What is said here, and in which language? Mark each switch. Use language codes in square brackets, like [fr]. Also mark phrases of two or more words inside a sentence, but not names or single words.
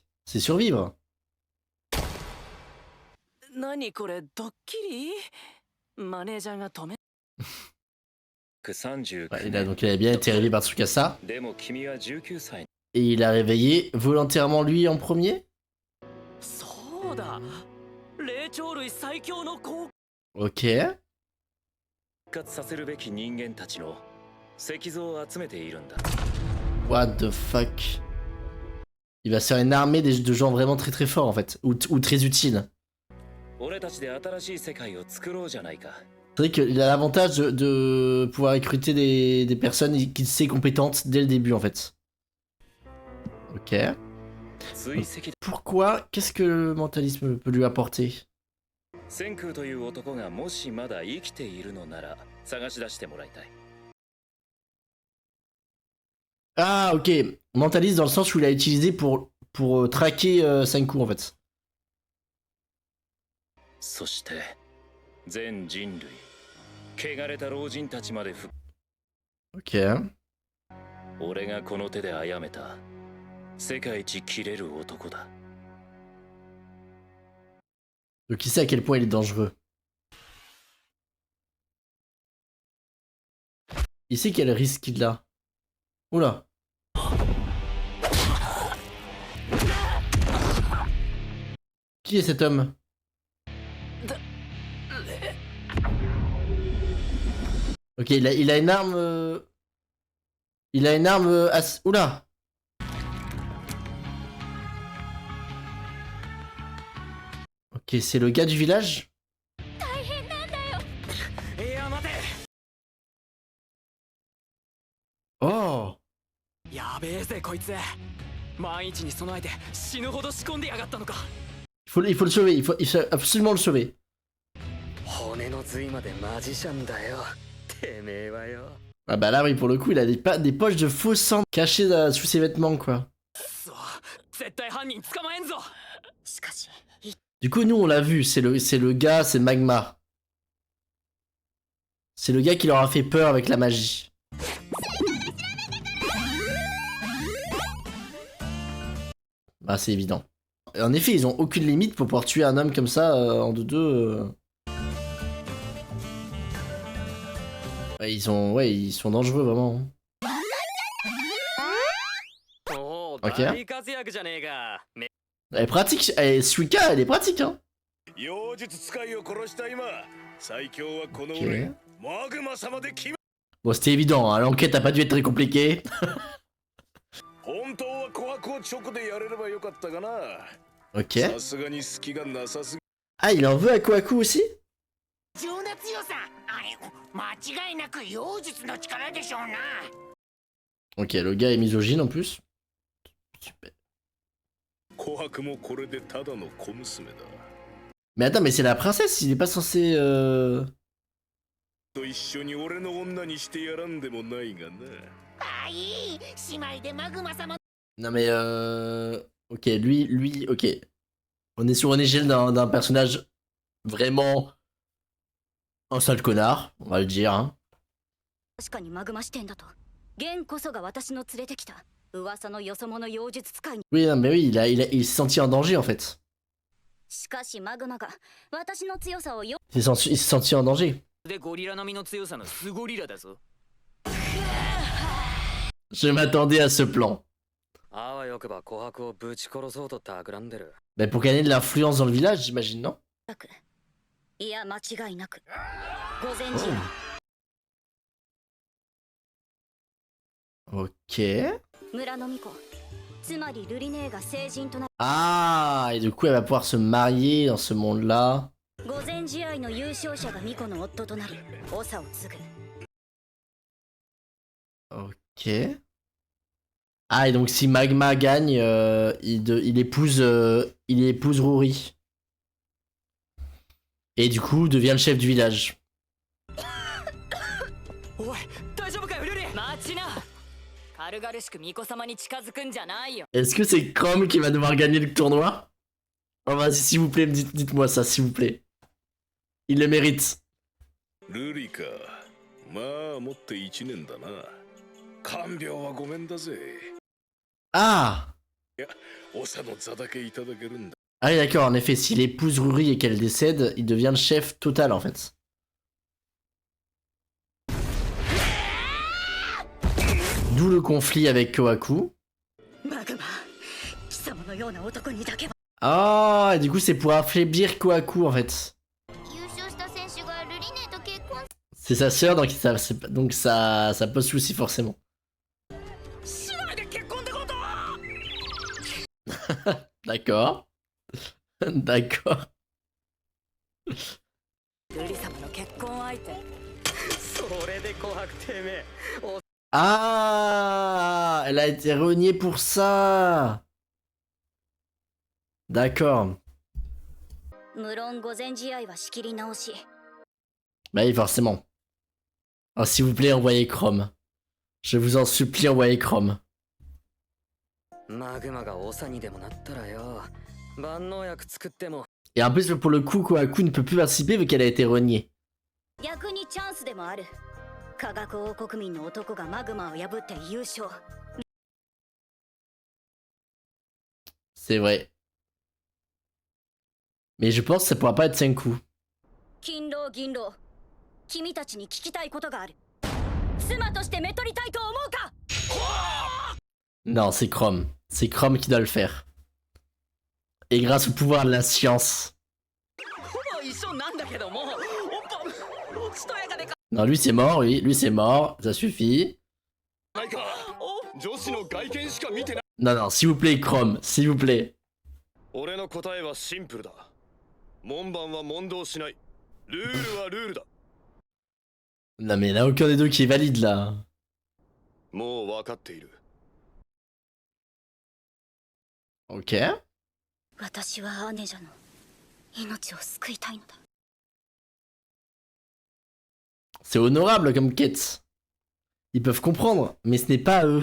[fr] C'est survivre. Ouais, il a bien été réveillé par Tsukasa. Et il a réveillé volontairement lui en premier? Ok. [en] What the fuck? [fr] Il va se faire une armée de gens vraiment très très forts en fait, ou très utiles. C'est vrai qu'il a l'avantage de pouvoir recruter des personnes qui sont compétentes dès le début en fait. Ok. Pourquoi? Qu'est-ce que le mentalisme peut lui apporter? [ja] 千空という男がもしまだ生きているのなら探し出してもらいたい。 [fr] Ah, ok. Mentaliste dans le sens où il a utilisé pour traquer Senku en fait. [ja] そして全人類、汚れた老人たちまで [fr] Ok. [ja] 俺がこの手で殺めた世界一切れる男だ。 [fr] Donc il sait à quel point il est dangereux. Il sait quel risque il a. Oula. Qui est cet homme? Ok, il a une arme... Il a une arme... Oula. Ok, c'est le gars du village? Oh. [ja] やべえぜこいつ。万一に備えて死ぬほど仕込んでやがったのか。 [fr] Il faut le sauver, il faut absolument le sauver. [ja] 骨の髄までマジシャンだよ。てめえはよ。 [fr] Ah bah là oui, pour le coup, il a des poches de faux sang cachées sous ses vêtements quoi. [ja] そう、絶対犯人捕まえんぞ。しかし、 [fr] Du coup, nous on l'a vu, c'est le gars, c'est Magma. C'est le gars qui leur a fait peur avec la magie. Bah c'est évident. En effet, ils ont aucune limite pour pouvoir tuer un homme comme ça en deux. Ouais, ils sont dangereux vraiment. [ja] おお、 [fr] Ok. [ja] 大活躍じゃねえか。 [fr] Elle est pratique, Suika, elle est pratique hein. [ja] 妖術使いを殺した今、最強はこの [fr] Ok. [ja] 俺、マグマ様で決め。 [fr] Bon, c'était évident, hein, l'enquête a pas dû être très compliquée. [ja] 本当は琥珀を直でやれればよかったかな。 [fr] Ok. [ja] さすがに隙がなさすぎ。 [fr] Ah, il en veut à Kohaku aussi? [ja] 情な強さ、間違いなく妖術の力でしょうな。 [fr] Ok, le gars est misogyne en plus. Super. [ja] 琥珀もこれでただの小娘だ。 [fr] Mais attends, mais c'est la princesse, il est pas censé... [ja] と一緒に俺の女にしてやらんでもないがな。あ、いい、姉妹でマグマ様。 [fr] Non mais Ok, lui, ok. On est sur une échelle d'un personnage vraiment... un sale connard, on va le dire. Hein. [ja] 確かにマグマ視点だと。ゲンこそが私の連れてきた噂のよそ者妖術使いに。 [fr] Oui, non, mais oui, il s'est senti en danger en fait. [ja] しかしマグマが私の強さをよ。 [fr] Il s'est senti en danger. [ja] でゴリラ並みの強さのスゴリラだぞ。 [fr] Je m'attendais à ce plan. [ja] あわよくば琥珀をぶち殺そうと企んでる。 [fr] Mais pour gagner de l'influence dans le village, j'imagine, non? [ja] いや間違いなく。午前中。 [fr] Ok. [ja] 村の巫女。つまりルリネーが成人となる。 [fr] Ah, et du coup, elle va pouvoir se marier dans ce monde-là. [ja] 午前試合の優勝者が巫女の夫となり、長を継ぐ。 [fr] Ok. Ah, et donc si Magma gagne, il épouse Rory. Et du coup, devient le chef du village. [ja] おい、大丈夫かよルリ。待ちな。軽々しく巫女様に近づくんじゃないよ。 [fr] Est-ce que c'est Chrome qui va devoir gagner le tournoi? Oh, vas-y, s'il vous plaît, dites-moi ça, s'il vous plaît. Il le mérite. [ja] ルリか。まあ、もって1年だな。看病はごめんだぜ。 [fr] Ah! [ja] いや、長の座だけいただけるんだ。 [fr] Ah oui, d'accord, en effet, s'il épouse Rory et qu'elle décède, il devient le chef total en fait. D'où le conflit avec Kohaku. [ja] マグマ、貴様のような男にだけは。 [fr] Ah, et du coup, c'est pour affaiblir Kohaku en fait. [ja] 優勝した選手がルリネと結婚。 [fr] C'est sa sœur, donc ça pose souci forcément. [ja] 姉妹で結婚ってこと？ [fr] D'accord. D'accord. [ja] ルリ様の結婚相手。それで琥珀てめえ。 [fr] Ah, elle a été reniée pour ça. D'accord. [ja] 無論御前試合は仕切り直し。 [fr] Bah oui, forcément. Oh, s'il vous plaît, envoyez Chrome. Je vous en supplie, envoyez Chrome. [ja] マグマが長にでもなったらよ、万能薬作っても。 [fr] Et en plus, pour le coup, Kohaku ne peut plus participer vu qu'elle a été reniée. [ja] 逆にチャンスでもある。科学王国民の男がマグマを破って優勝。 [fr] C'est vrai. Mais je pense que ça pourra pas être Senku. [ja] 勤労銀労、君たちに聞きたいことがある。妻としてめとりたいと思うか？ [fr] Non, c'est Chrome. C'est Chrome qui doit le faire. Et grâce au pouvoir de la science. Non, lui c'est mort, oui. Lui c'est mort. Ça suffit. Non, non, s'il vous plaît, Chrome. S'il vous plaît. [ja] 俺の答えはシンプルだ。門番は問答しない。ルールはルールだ。 [fr] Non, mais il n'y en a aucun des deux qui est valide là. [ja] もう分かっている。 [fr] Ok. [ja] 私は姉者の命を救いたいのだ。 [fr] C'est honorable comme quête. Ils peuvent comprendre, mais ce n'est pas à eux.